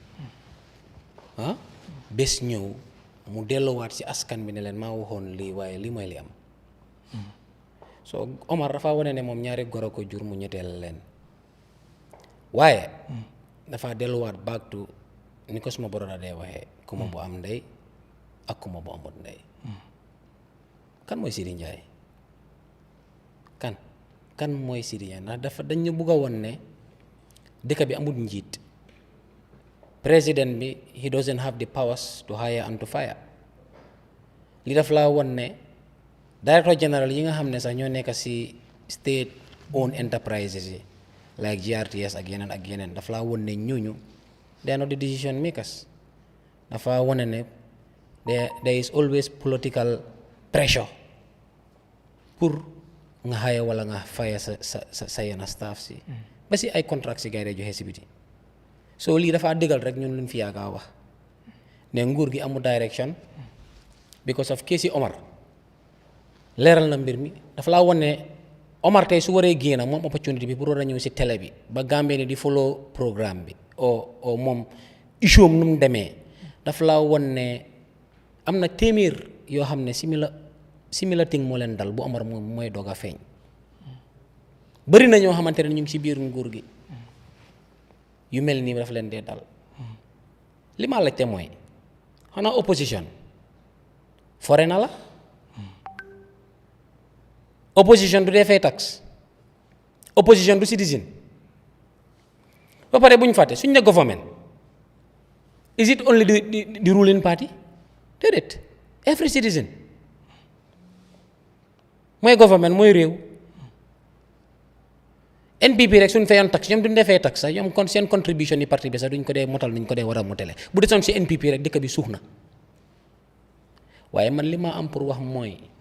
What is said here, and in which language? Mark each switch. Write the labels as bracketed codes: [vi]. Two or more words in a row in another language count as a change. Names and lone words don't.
[wo] bés ñëw mu delluwaat ci askan bi ne leen maa waxoon lii waaye lii mooy li am so Omar dafa wane ne moom ñaari gor a ko jur mu ñetteel leen waaye dafa delluwaat [en] back to [wo] ni ko suma boroda dee waxee kuma bu am ndey ak kuma bu amut ndey kan mooy Sidi Njaay kan mooy Sidi Njaay ndax dañ ñu bugg a woon ne dëkk bi amul njiit président bi [en] he doesn't have the powers to hire and to fire [wo] li daf laa woon ne [en] director general [wo] yi nga xam ne sax ñoo nekk ci [en] state owned enterprises [wo] yi like GRTS ak yeneen daf laa woon ne ñooñu [en] they are not the decision makers [wo] dafa wone ne [en] there is always political pressure [wo] pour nga xaye wala nga faya sa yenn staff si ba si ay contract si gars yi joxe si biti so lii dafa dëggal rek ñun luñ fi yaaga wax ne nguur gi amul direction [en] because of [wo] keesi Omar leeral na mbir mi dafa laa wone ne Omar tey su waree génn moom opportunity bi pour war a ñëw si télé bi ba Gambie ni di [en] follow programme [wo] bi o moom issue am nu mu demee dafa laa won ne am na téeméer yoo xam ne [en] similar thing [wo] moo leen dal bu Omar mooy doog a feeñ bëri na ñoo xamante ne ñu ngi ci biir nguur gi yu mel nii daf leen dee dal li ma laajte mooy xanaa opposition fore na la opposition du dee fay tax opposition du citizen ba pare bu ñu fàtte suñ ne [en] government is it only the ruling party [wo] déedéet [en] every citizen [wo] mooy government mooy réew NPP rek suñ fayoon tax ñoom duñ defee tax sax ñoom kon seen contribution yi parti bi sax duñ ko dee motal nuñ ko dee war a motale bu desoon si NPP rek dëkk bi suux na waaye man li ma am pour wax mooy